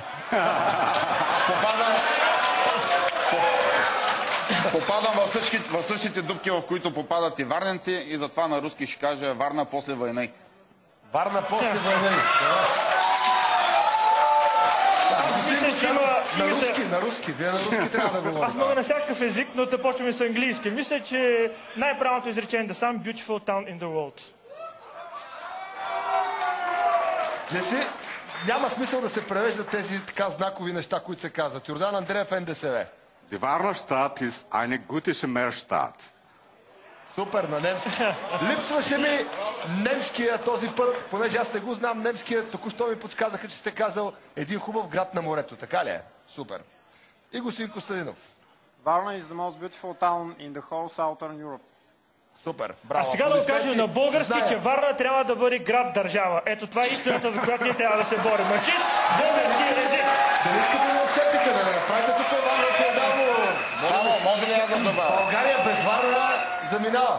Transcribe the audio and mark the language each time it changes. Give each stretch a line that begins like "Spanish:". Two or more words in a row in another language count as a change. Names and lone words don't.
Bulgarian: Попадам в същите дупки, в които попадат и варненци, и затова на руски ще кажа Варна
Russian: после война.
Bulgarian: Варна
Russian: после война.
Bulgarian: На руски. Вие на руски трябва да говорите. Аз мога на всякакъв език, но да почваме с английски. Мисля, че най-правилното изречение да сам
English: beautiful town in the world.
Bulgarian: Няма смисъл да се превеждат тези така знакови неща, които се казват. Йордан Андреев, НДСВ.
German: Die Warner Stadt ist eine gute Meerstadt.
Bulgarian: Супер, на немски. Липсваше ми немския този път, понеже аз не го знам немския, току-що ми подсказаха, че сте казал един хубав град на морето. Така ли е? Супер. И господин Костадинов.
English: Varna is the most beautiful town in the whole southern Europe.
Bulgarian: Супер, браво. А сега да го кажем на български, че Варна трябва да бъде град-държава. Ето това е истината, за която ние трябва да се борим. А чист български език. Дали искате да отцепите, да не направите тук Варна феодално? Само, може ли аз да добавя? България без Варна заминава.